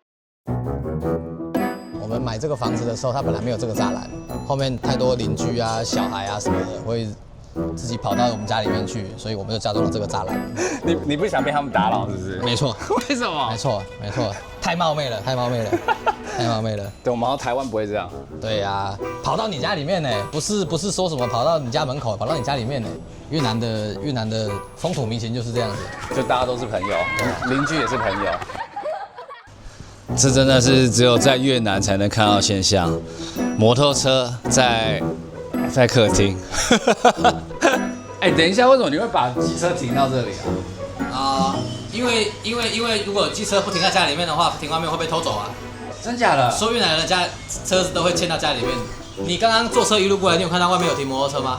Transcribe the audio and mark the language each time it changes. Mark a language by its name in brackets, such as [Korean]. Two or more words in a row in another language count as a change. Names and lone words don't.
[Chinese] 我們買這個房子的時候，它本來沒有這個柵欄，後面太多鄰居啊、小孩啊什麼的會自己跑到我們家裡面去，所以我們就加裝了這個柵欄。你不想被他們打擾是不是？沒錯。為什麼？沒錯，太冒昧了。對，我們好像台灣不會這樣。對呀，跑到你家裡面呢，不是說什麼跑到你家門口，跑到你家裡面呢。越南的風土民情就是這樣子，就大家都是朋友，鄰居也是朋友。這真的是只有在越南才能看到現象，摩托車在客廳。哎，等一下，為什麼你會把機車停到這裡啊？因為如果機車不停在家裡面的話，停外面會被偷走啊。真假的？所有越南人的家車子都會牽到家裡面。你剛剛坐車一路過來，你有看到外面有停摩托車嗎？